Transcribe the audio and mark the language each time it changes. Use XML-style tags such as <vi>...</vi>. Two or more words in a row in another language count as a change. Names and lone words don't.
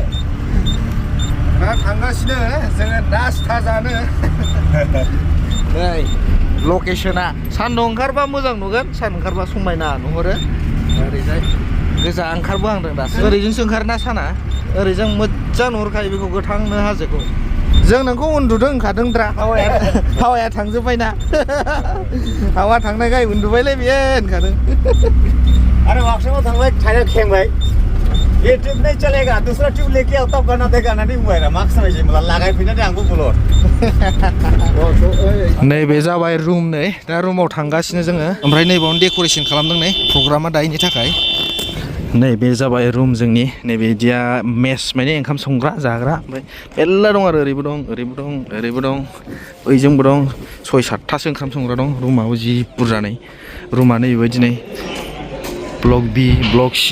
<brx>दा थांगासिनो जोङो नास्ता जानो नै लकेसना सान्दुं ओंखारबा मोजां नुगोन सान ओंखारबा समायना नुहुरो ओरैजाय गोजा ओंखारबोहांदों दासो ओरैजोंसो ओंखारोना साना ओरैजों मोजां नुहुरखायो बेखौ गोथांनो हाजोखौ जों नोंखौ उन्दुदों होनखादोंद्रा हावाया थांजोब्बायना हावा थांनायखाय उन्दुबायलै बियो होनखादों</brx> <hi>अरे</hi> <brx>वर्कशॉप थांबाय टायर खेंबाय</brx> <hi>ये ट्यूब नहीं चलेगा दूसरा ट्यूब लेके आओ तब गाना देगा ना नहीं हुआ मार्क्स समझे</hi> <brx>मला लागाय फैनानै आंबो बुलर नैबे जाबाय रुम नै दा रुमाव थांगासिनो जोङो ओमफ्राय नैबावनो डेक'रेशन खालामदों नै प्रग्रामा दायनि थाखाय नैबे जाबाय रुम जोंनि नैबे इदिया मेस माने ओंखाम संग्रा जाग्रा ओमफ्राय मेरला दं आरो ओरैबो दं ओइजोंबो दं 6-7टासो ओंखाम संग्रा दं रुमाबो जि बुरजा नै रुमा नै बेबायदि नै ब्लक B ब्लक C</brx>